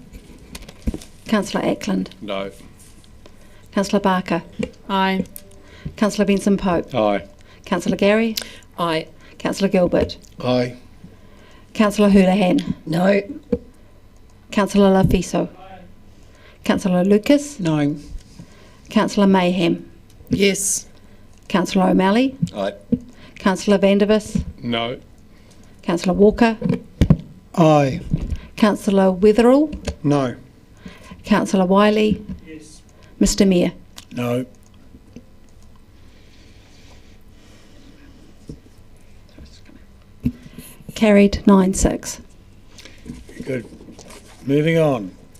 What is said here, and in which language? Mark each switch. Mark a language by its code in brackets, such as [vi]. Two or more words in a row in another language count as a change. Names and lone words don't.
[en] Councillor Ackland. No. Councillor Barker. Aye. Councillor Benson Pope. Aye. Councillor Gary. Aye. Councillor Gilbert. Aye. Councillor Houlihan. No. Councillor Lafiso. Councillor Lucas. No. Councillor Mayhem. Yes. Councillor O'Malley. Aye. Councillor Vandervis. No. Councillor Walker. Aye. Councillor Wetherall. No. Councillor Wiley. Yes. Mr Mayor. No. Carried 9-6. Good. Moving on.